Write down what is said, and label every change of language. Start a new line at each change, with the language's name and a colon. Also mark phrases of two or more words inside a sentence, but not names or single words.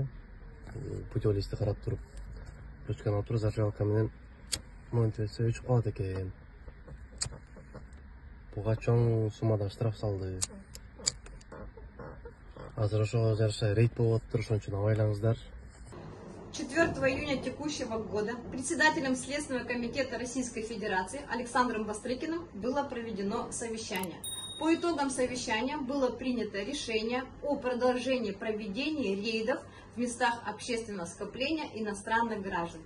Kyrgyz: Путевой листти карап туруп, ручканы алып туруп зажигалка менен монтесе өчүп калат экен. Буга чоң суммада штраф салды. Азыр ошого жараша рейд болуп атыптыр, ошон үчүн абайлаңыздар.
Russian: 4 июня текущего года председателем Следственного комитета Российской Федерации Александром Бастрыкиным было проведено совещание. По итогам совещания было принято решение о продолжении проведения рейдов в местах общественного скопления иностранных граждан.